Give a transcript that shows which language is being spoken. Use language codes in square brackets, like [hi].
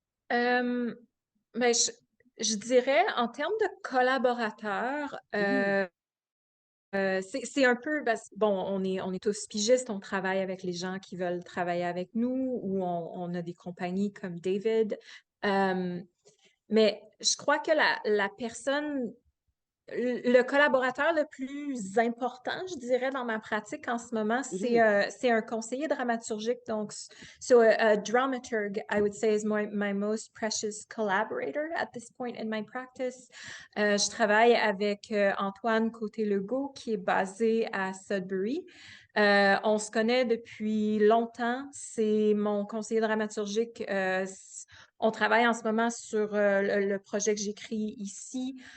[fr] Ben, je dirais, en termes de collaborateurs, c'est un peu, bon, on est tous pigistes, on travaille avec les gens qui veulent travailler avec nous, ou on a des compagnies comme David. Mais je crois que la personne, le collaborateur le plus important, je dirais, dans ma pratique en ce moment, c'est un conseiller dramaturgique. Donc, [en] so a dramaturge, I would say, is my most precious collaborator at this point in my practice. [fr] Je travaille avec Antoine Côté-Legault, qui est basé à Sudbury. On se connaît depuis longtemps. C'est mon conseiller dramaturgique. On travaille en ce moment sur le projet que j'écris ici.